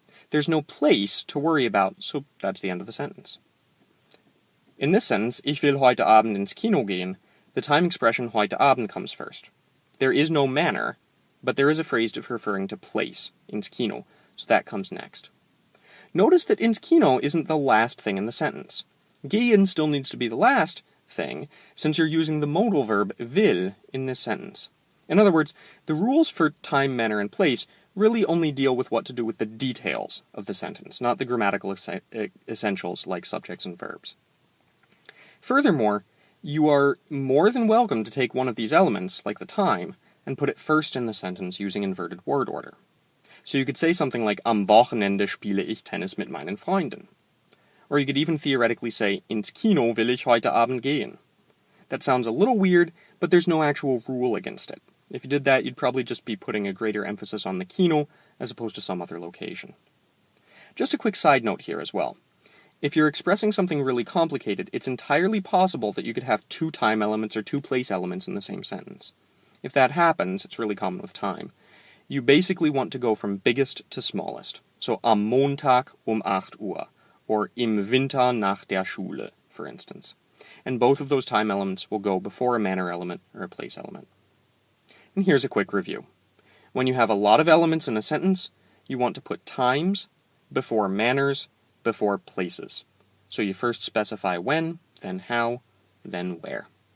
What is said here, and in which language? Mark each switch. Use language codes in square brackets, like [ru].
[en] There's no place to worry about, so that's the end of the sentence. In this sentence, [de] ich will heute Abend ins Kino gehen, [en] the time expression [de] heute Abend [en] comes first. There is no manner, but there is a phrase referring to place, ins Kino, so that comes next. Notice that ins Kino isn't the last thing in the sentence. Gehen still needs to be the last thing, since you're using the modal verb will in this sentence. In other words, the rules for time, manner, and place really only deal with what to do with the details of the sentence, not the grammatical essentials like subjects and verbs. Furthermore, you are more than welcome to take one of these elements, like the time, and put it first in the sentence using inverted word order. So you could say something like, [de] am Wochenende spiele ich Tennis mit meinen Freunden. [en] Or you could even theoretically say, [de] ins Kino will ich heute Abend gehen. [en] That sounds a little weird, but there's no actual rule against it. If you did that, you'd probably just be putting a greater emphasis on the Kino as opposed to some other location. Just a quick side note here as well. If you're expressing something really complicated, it's entirely possible that you could have 2 time elements or 2 place elements in the same sentence. If that happens, it's really common with time, you basically want to go from biggest to smallest. So [de] am Montag 8 Uhr, [en] or [de] im Winter nach der Schule, [en] for instance. And both of those time elements will go before a manner element or a place element. And here's a quick review. When you have a lot of elements in a sentence, you want to put times before manners, before places. So you first specify when, then how, then where.